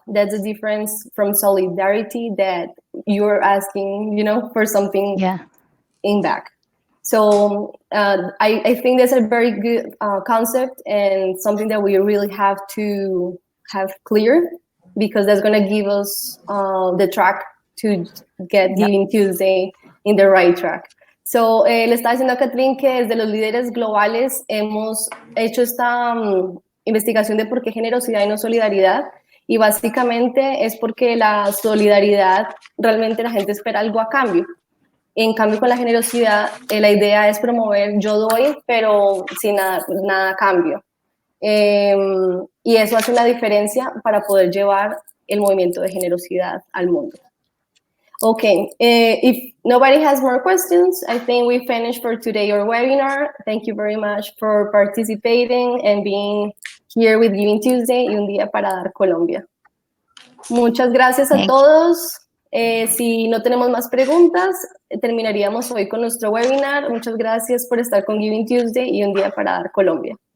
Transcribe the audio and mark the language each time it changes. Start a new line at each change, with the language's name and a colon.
English: That's the difference from solidarity, that you're asking, for something in back. So I think that's a very good concept, and something that we really have to have clear, because that's going to give us the track to get Giving Tuesday in the right track.
Spanish: So, le estaba diciendo a Catherine que desde los líderes globales hemos hecho esta investigación de por qué generosidad y no solidaridad, y básicamente es porque la solidaridad realmente la gente espera algo a cambio. En cambio, con la generosidad, la idea es promover yo doy, pero sin nada a cambio. Y eso hace una diferencia para poder llevar el movimiento de generosidad al mundo.
English: Okay, if nobody has more questions, I think we finished for today our webinar. Thank you very much for participating and being here with Giving Tuesday y un día para dar Colombia.
Spanish: Muchas gracias a todos. Si no tenemos más preguntas, terminaríamos hoy con nuestro webinar. Muchas gracias por estar con Giving Tuesday y un día para dar Colombia.